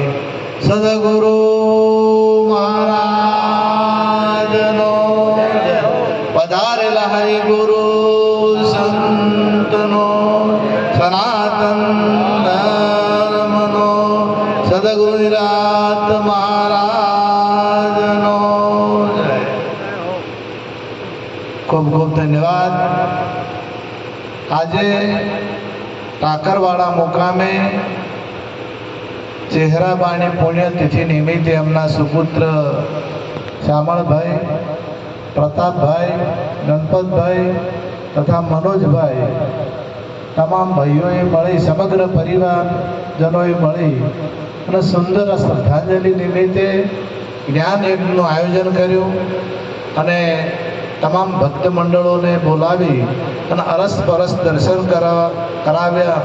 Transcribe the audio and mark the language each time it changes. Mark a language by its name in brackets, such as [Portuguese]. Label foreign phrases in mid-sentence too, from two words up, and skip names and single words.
[Gujarati] સદ્ગુરુ મહારાજનો પધારેલા હરિ ગુરુ સંતનો સનાતન ધર્મનો સદ્ગુરુનાથ મહારાજનો જય। ખૂબ ખૂબ ધન્યવાદ। આજે ટાકરવાડા મુકામે ચહેરાબાની પુણ્યતિથિ નિમિત્તે એમના સુપુત્ર શ્યામળભાઈ, પ્રતાપભાઈ, ગણપતભાઈ તથા મનોજભાઈ તમામ ભાઈઓએ મળી, સમગ્ર પરિવારજનોએ મળી અને સુંદર શ્રદ્ધાંજલિ નિમિત્તે જ્ઞાન યજ્ઞનું આયોજન કર્યું અને તમામ ભક્ત મંડળોને બોલાવી અને અરસપરસ દર્શન કરાવ્યા।